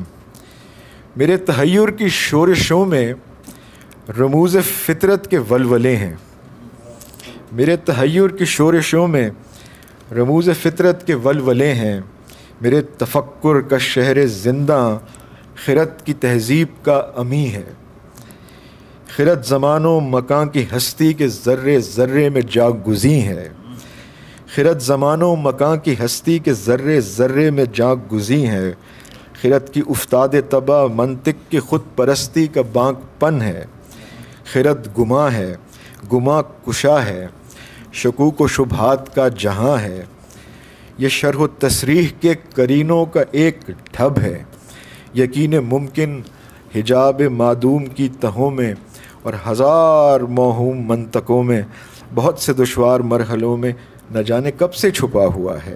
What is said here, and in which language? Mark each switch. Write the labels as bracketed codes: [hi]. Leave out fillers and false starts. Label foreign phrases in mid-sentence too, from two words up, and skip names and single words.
[ur] میرے تحیر کی شورشوں میں رموز فطرت کے ولولے ہیں، میرے تحیر کی شورشوں میں رموز فطرت کے ولولے ہیں، میرے تفکر کا شہر زندہ خرد کی تہذیب کا امی ہے، خرد زمان و مکان کی ہستی کے ذرے ذرے میں جاگ گزی ہے، خرد زمان و مکان کی ہستی کے ذرے ذرے میں جاگ گزی ہے، خرد کی افتاد طبع منطق کی خود پرستی کا بانک پن ہے، خرد گماں ہے گما کشا ہے، شکوک و شبہات کا جہاں ہے، یہ شرح و تصریح کے قرینوں کا ایک ڈھب ہے، یقین ممکن حجاب معدوم کی تہوں میں اور ہزار موہوم منطقوں میں، بہت سے دشوار مرحلوں میں نہ جانے کب سے چھپا ہوا ہے۔